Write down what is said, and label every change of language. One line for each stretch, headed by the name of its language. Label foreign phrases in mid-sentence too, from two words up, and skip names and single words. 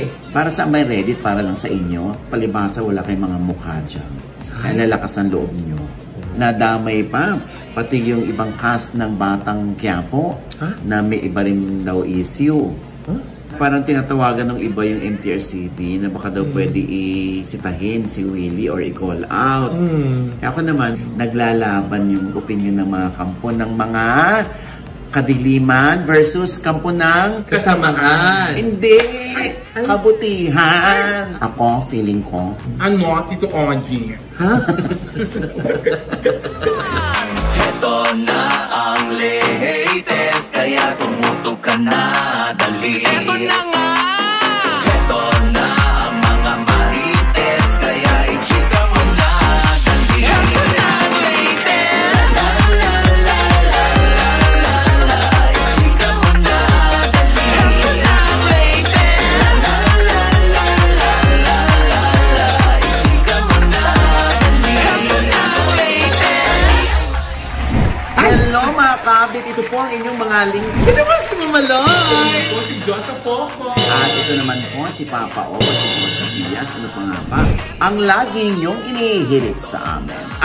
Filipino: Para sa may Reddit, para lang sa inyo, palibasa wala kayong mga mukha dyan. Kaya lalakas ang loob nyo. Nadamay pa. Pati yung ibang cast ng Batang Quiapo na may iba rin daw issue. Parang tinatawagan ng iba yung MTRCB na baka daw pwede isitahin si Willie or i-call out. Ako naman, naglalaban yung opinion ng mga kampo ng mga kadiliman versus kampo ng kasamaan. Hindi! Kabutihan! Ako, feeling ko. Ano, Tito Ogie? Ha? Ito na ang latest, kaya tumutok ka na, dali. Ito na nga! Ito na ang mga marites, kaya i-chika mo na, dali. Ito na ang latest! La la la la la la la, i-chika mo na, dali. Ito na ang latest! La la la la la la la, i-chika mo na, dali. Ito na ang latest! Hello mga kabit, ito po ang inyong mga link. Ito ba si Mamaloy? Ito si Jota Poco. At ito naman po si Papa O, si Jota Diaz, ano pa nga ba? Ang lagi niyong inihirit sa amin.